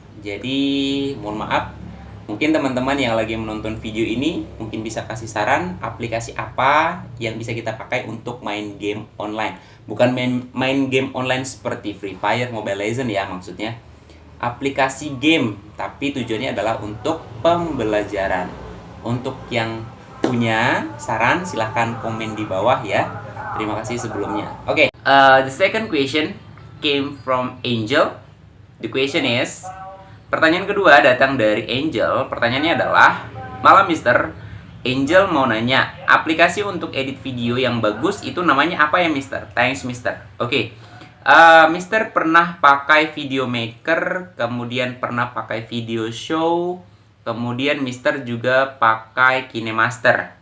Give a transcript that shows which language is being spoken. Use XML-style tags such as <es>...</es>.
<id>Jadi mohon maaf, mungkin teman-teman yang lagi menonton video ini mungkin bisa kasih saran aplikasi apa yang bisa kita pakai untuk main game online. Bukan main game online seperti Free Fire, Mobile Legends ya maksudnya. Aplikasi game, tapi tujuannya adalah untuk pembelajaran. Untuk yang punya saran silahkan komen di bawah ya. Terima kasih sebelumnya.</id> <en>Oke, the second question came from Angel. The question is,</en> <id>pertanyaan kedua datang dari Angel. Pertanyaannya adalah, malam Mister, Angel mau nanya, aplikasi untuk edit video yang bagus itu namanya apa ya Mister? Thanks Mister. Oke, Mister pernah pakai Video Maker, kemudian pernah pakai Video Show, kemudian Mister juga pakai KineMaster.</id>